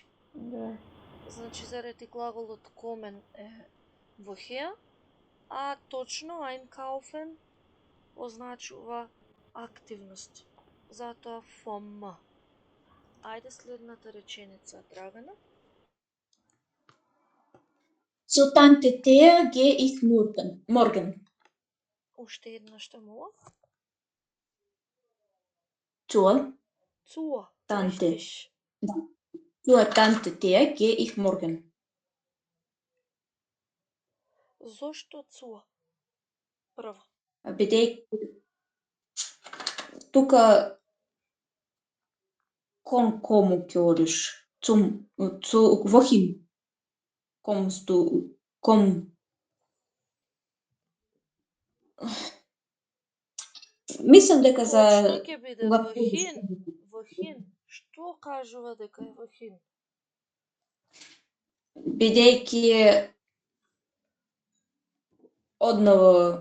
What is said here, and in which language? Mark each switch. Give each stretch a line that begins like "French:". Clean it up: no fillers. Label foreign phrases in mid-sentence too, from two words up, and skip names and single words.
Macedonian: Да. Значи заради глаголот комен е woher, а точно einkaufen означува активност. Затоа vom. Ајде следната реченица, Драгана.
German: Zu Tante Thea gehe ich morgen.
Macedonian: Уште еднаш што мола?
German: Zur Zur. Tante. Richtig. Zur Tante Thea gehe ich morgen.
Macedonian: Зошто zur? Прво. Бидејќи тука Кон кому ќе одиш?
German: Wohin kommst du?
Macedonian: Мислам дека за Точно ќе биде кога
German: wohin. Wohin.
Macedonian: Што кажува дека е wohin? бидејќи одново